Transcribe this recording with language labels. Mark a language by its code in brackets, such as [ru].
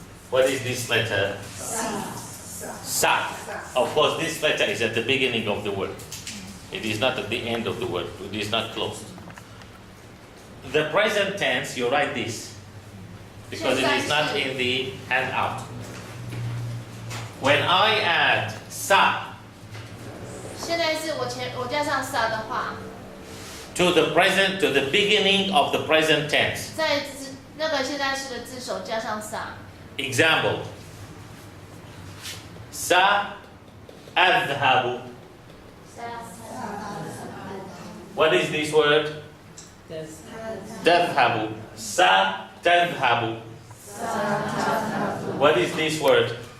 [en] What is this letter? Sa. Of course, this letter is at the beginning of the word. It is not at the end of the word. It is not closed. The present tense, you write this because it is not in the handout. When I add sa [zh] 现在是我加上 sa 的话， [en] to the present, to the beginning of the present tense. [zh] 在那个现在式的字首加上 sa。 [en] Example. [ar] Sa adhabu. [en] What is this word? Tadhabu. Sa tadhabu. What is this word?